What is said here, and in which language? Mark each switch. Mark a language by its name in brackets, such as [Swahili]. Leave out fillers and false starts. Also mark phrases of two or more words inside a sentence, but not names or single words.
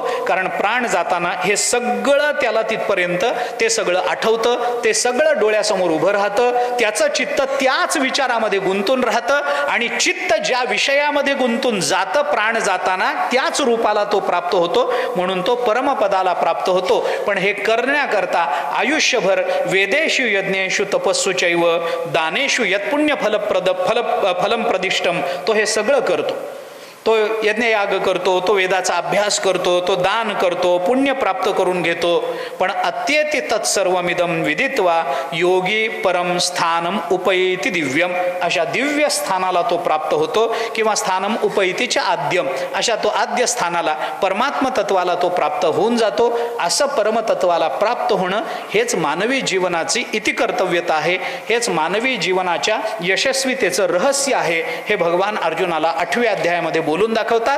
[Marathi] कारण प्राण जाताना हे सगळं त्याला तिथपर्यंत ते सगळं आठवतं, ते सगळं डोळ्यासमोर उभं राहतं, त्याचं चित्त त्याच विचारामध्ये गुंतून राहतं. आणि चित्त ज्या विषयामध्ये गुंतून जातं प्राण जाताना त्याच रूपाला तो प्राप्त होतो, म्हणून तो परमपदाला प्राप्त होतो. पण हे करण्याकरता आयुष्यभर [Sanskrit] वेदेषु यज्ञेषु तपस्सु चैव दानेषु यत्पुण्य फलम प्रदिष्टम, [Marathi] तो हे सगळं करतो. तो यज्ञयाग करतो, तो वेदाचा अभ्यास करतो, तो दान करतो, पुण्य प्राप्त करून घेतो. [Sanskrit] पण अत्येति तत्सर्वमिदं विदित्वा योगी परम स्थानम उपैति दिव्यम, [Marathi] अशा दिव्य स्थानाला तो प्राप्त होतो. [Sanskrit] किंवा स्थानम उपैतीच्या आद्यम, [Marathi] अशा तो आद्य स्थानाला परमात्म तत्वाला तो प्राप्त होऊन जातो. असं परमतत्वाला प्राप्त होणं हेच मानवी जीवनाची इतिकर्तव्यता आहे, हेच मानवी जीवनाच्या यशस्वीतेचं रहस्य आहे. हे भगवान अर्जुनाला 8व्या अध्यायामध्ये बोलून दाखवतात.